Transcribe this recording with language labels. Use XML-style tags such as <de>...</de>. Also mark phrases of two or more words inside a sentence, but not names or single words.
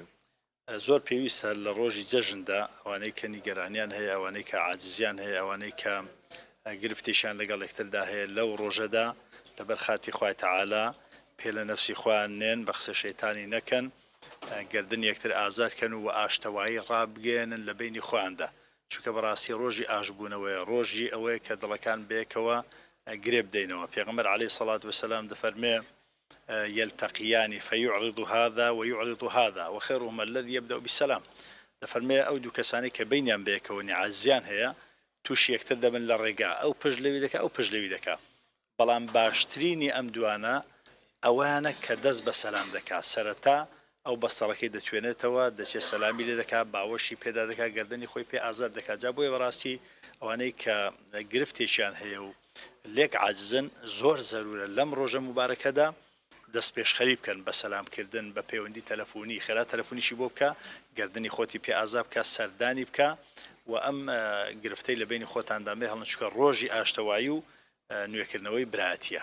<ckb>زۆر پێویستە لە ڕۆژی جەژندا ئەوانەی کە نیگەرانیان هەیە، ئەوانەی کە عاجزیان هەیە، ئەوانەی کە گرفتیشان لەگەڵ یەکتردا هەیە لەو ڕۆژەدا لەبەر خاتی خوای تەعالا پێ لە نەفسی خۆیان نێن بە قسە شەیتانی نەکەن گردن یەکتر ئازادکەن و ئاشتەوایی ڕابگەێنن لە بینی خۆیاندا چونکە بەڕاستی ڕۆژی ئاشبوونەوەی ڕۆژی ئەوەیە کە دڵەکان بێکەوە گرێ بدەینەوە پێغەمبەر</ckb> <ar>عەلەیهی سەڵات وەسەلام</ar> <ckb>دەفەرمێ</ckb> <ar>يلتقيان فيعرض هذا ويعرض هذا وخيرهما الذي يبدأ بالسلام</ar> <ckb>دەفەرمێ ئەو دوو کەسانی کە بینیان بەیەکەوە نیعازیان هەیە تووشی یەکتر دەبن لە ڕێگا ئەو پشت لەوی دەکا ئەو پشت لەوی دەکا بەڵام باشترینی ئەم دوانە ئەوانە کە دەست بە سەلام دەکات سەرەتا ئەو بەسەڵەکەی دەتوێنێتەوە دەچێت سەلامی لێ دەکات باوەشی پێدا دەکات گردنی خۆی پێ ئازاد دەکات جا بۆیە بەڕاستی ئەوانەی کە گرفتێکیان هەیە و لێک عاجزن زۆر زەرورە لەم ڕۆژە مبارەکەدا دەست پێشخەری بکەن بە سەلامکردن بە پەیوەندی تەلەفۆنی خێرا تەلەفۆنیشی بۆ بکە گردنی خۆتی پێ ئازاد بکە سەردانی بکە و ئەم گرفتەی لە بینی خۆتاندا بێ هەڵن چونکە ڕۆژی ئاشتەوایی و نوێکردنەوەی برایەتیە</ckb>